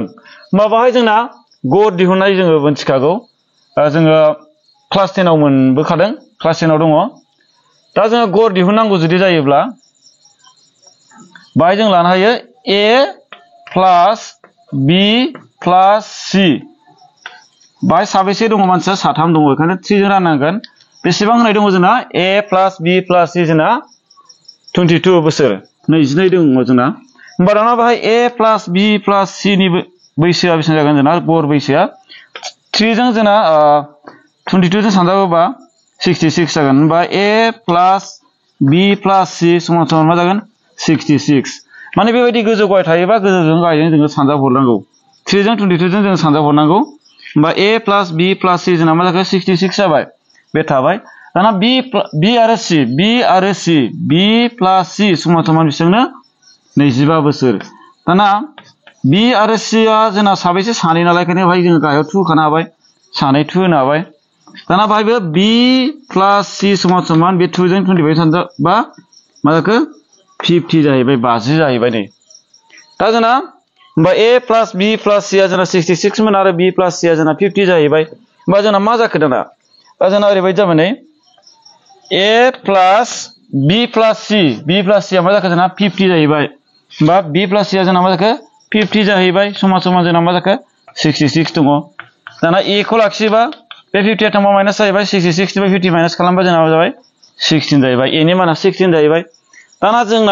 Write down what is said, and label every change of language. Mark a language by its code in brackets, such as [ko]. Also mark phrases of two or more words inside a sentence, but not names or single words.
[brx] होमबा बाहाय जोंना गड़ दिहुननाय जोङो मोनथिखागौ, जोङो क्लास 10आव मोनबोखादों, क्लास 10आव दङ। दा जोङो गड़ दिहुननांगौ जुदि जायोब्ला बाहाय जों लानो हायो [en] a plus b plus c [brx] बाहाय साबेसे दङ मानसिया साथाम दङ बेखायनो 3 जों राननांगोन बेसेबां होनाय दङ जोंना [en] a plus b plus c [brx] जोंना 22 बोसोर 22 दङ जोंना होमबा दाना बाहाय [en] a plus b plus c [brx] नि बैसोआ बेसेबां जागोन जोंना गर बैसोआ 3 जों जोंना 22 जों सानजाबोबा 66 जागोन होमबा [en] a plus b plus c [brx] समान मा जागोन 66 माने बेबायदि गोजौ गाहाय थायोबा गोजौजों गाहायजों जोङो सानजाब हरनांगौ 3 जों 22 जों जों सानजाब हरनांगौ होमबा [en] a plus b plus c [brx] जोंना मा जाखो 66 जाबाय बे थाबाय दाना b आरो c [en] b plus c [brx] समान बेसेबांनो 25 बोसोर दाना b आरो c आ जोंना साबेसे सानै नालाय खायनो भाई जोङो गाहायाव 2 होखानो हाबाय सानै 2 होनो हाबाय दाना भाइबो [en] b plus c [brx] समान बे 2 जों 25 सानजाबा मा जाखो 50 जाहैबाय 50 जाहैबाय नै दा जोंना होमबा [en] a plus b plus c [brx] आ जोंना 66 मोन आरो b [en] plus c [brx] आ जोंना 50 जाहैबाय होमबा जोंना मा जाखो दाना दा जोंना ओरैबायदि जाबाय नै [en] a plus b plus c [brx] आ मा जाखो जोंना 50 जाहैबाय होमबा [en] b plus [brx] c आ जोंना मा जाखो 50 जाहैबाय समान जोंना मा जाखो 66 दङ दाना a खौ लाखियोबा बे 50 आ थांबा माइनास जाहैबाय 66 निफ्राय 50 माइनास खालामबा जोंना मा जाबाय 16 जाहैबाय a नि माना 16 जाहैबाय दाना जोंना